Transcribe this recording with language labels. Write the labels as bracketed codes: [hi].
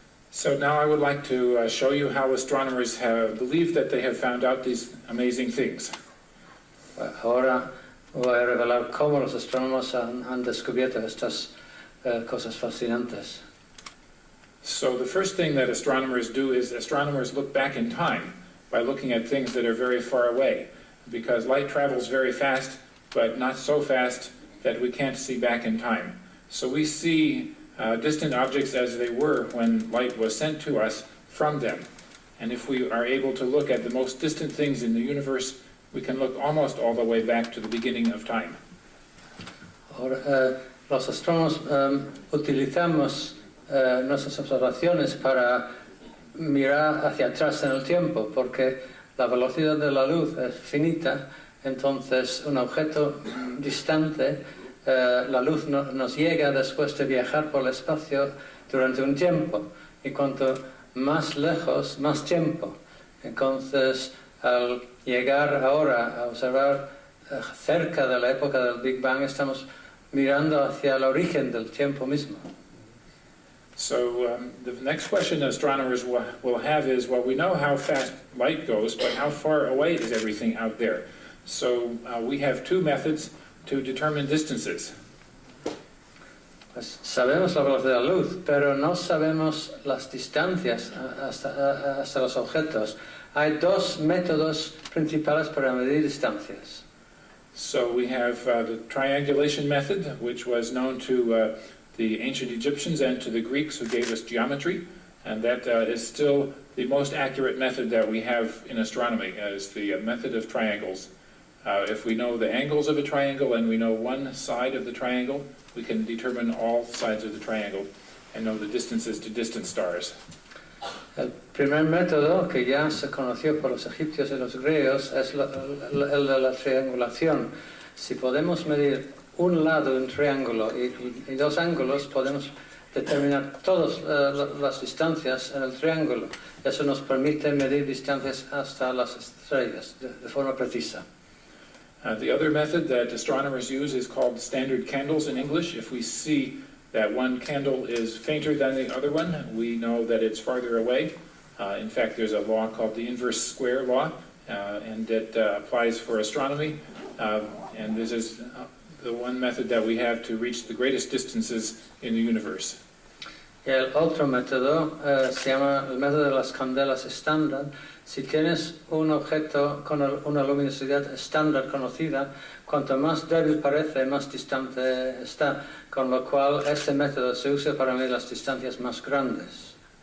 [en] So now I would like to show you how astronomers believe that they have found out these amazing things. [es] Ahora Voy a revelar cómo los astrónomos han descubierto estas cosas fascinantes. [en] So the first thing that astronomers do is astronomers look back in time by looking at things that are very far away, because light travels very fast, but not so fast that we can't see back in time. So we see distant objects as they were when light was sent to us from them. And if we are able to look at the most distant things in the universe, we can look almost all the way back to the beginning of time. [es] Ahora, los astrónomos utilizamos nuestras observaciones para mirar hacia atrás en el tiempo, porque la velocidad de la luz es finita, entonces un objeto distante, la luz nos llega después de viajar por el espacio durante un tiempo, y cuanto más lejos, más tiempo. Entonces, al llegar ahora a observar cerca de la época del Big Bang, estamos mirando hacia el origen del tiempo mismo. [en] So the next question astronomers will have is, well, we know how fast light goes, but how far away is everything out there? So we have two methods to determine distances. [es] Pues sabemos la velocidad de la luz, pero no sabemos las distancias hasta los objetos. Hay dos métodos principales para medir distancias. [en] So we have the triangulation method, which was known to the ancient Egyptians and to the Greeks who gave us geometry, and that is still the most accurate method that we have in astronomy, is the method of triangles. If we know the angles of a triangle and we know one side of the triangle, we can determine all sides of the triangle and know the distances to distant stars. [es] El primer método que ya se conoció por los egipcios y los griegos es el de la triangulación. Si podemos medir un lado de un triángulo y dos ángulos, podemos determinar todas las distancias en el triángulo. Eso nos permite medir distancias hasta las estrellas de forma precisa. [en] The other method that astronomers use is called standard candles in English. If we see that one candle is fainter than the other one, we know that it's farther away. In fact, there's a law called the inverse square law, and it applies for astronomy. And this is the one method that we have to reach the greatest distances in the universe. [es] El otro método se llama el método de las candelas estándar. Si tienes un objeto con una luminosidad estándar conocida, cuanto más débil parece, más distante está, con lo cual este método se usa para medir las distancias más grandes.